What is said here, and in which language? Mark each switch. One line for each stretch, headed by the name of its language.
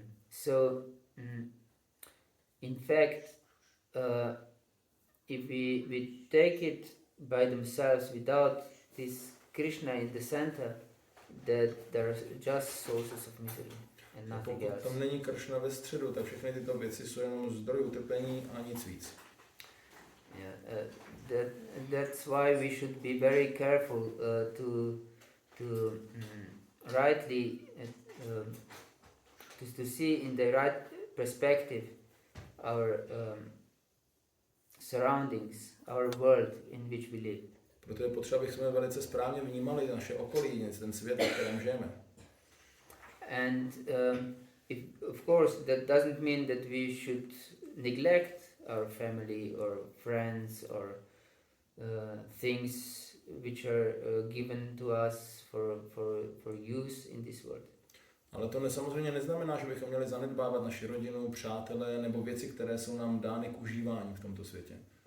English: So, in fact, if we take it by themselves without this Krishna in the center, that there are just sources of misery and nothing else.
Czech: Tam není Kršna ve středu, tak všechny tyto věci jsou jenom zdroj utrpení a nic víc.
English: Yeah, that's why we should be very careful to rightly to see in the right perspective our surroundings, our world in which we live.
Czech: Proto je potřeba, abychom velice správně vnímali naše okolí, ten svět, v kterém žijeme.
English: And of course that doesn't mean that we should neglect our family or friends or things which are given to us for use in this world.
Czech: Ale to samozřejmě neznamená, že bychom měli zanedbávat naši rodinu, přátelé nebo věci, které jsou nám dány k užívání v tomto světě.